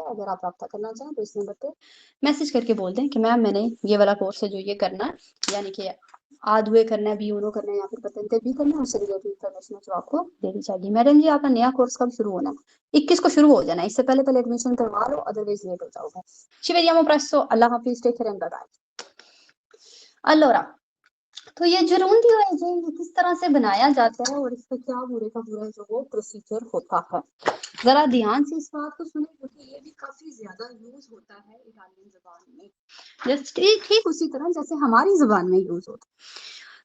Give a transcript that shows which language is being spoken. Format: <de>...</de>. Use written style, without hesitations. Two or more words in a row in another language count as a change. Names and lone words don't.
<hi>अगर आप रब्ता करना चाहें तो इस नंबर पे मैसेज करके बोल दें कि मैम मैंने ये वाला कोर्स है जो ये करना है, यानी कि आधुए करना है, B1 करना है या फिर</hi> <it>patente B</it> <hi>करना है, उससे रिलेटेड इंफॉर्मेशन जो आपको देनी चाहिए। मैडम जी आपका नया कोर्स कब शुरू होना है? 21 को शुरू हो जाना है, इससे पहले पहले एडमिशन करवा लो, अदरवाइज लेट हो जाओगे।</hi> <it>ci vediamo presto,</it> <hi>अल्लाह हाफिज,</hi> <en>take care and bye bye.</en> <hi>allora तो ये जुरूंदी है जो ये किस तरह से बनाया जाता है और इसका क्या पूरे का पूरा जो वो प्रोसीजर होता है, जरा ध्यान से इस बात को सुने क्योंकि ये भी काफी ज्यादा यूज होता है इटालियन जुबान में, जस्ट ठीक उसी तरह जैसे हमारी जुबान में यूज होता है।</hi>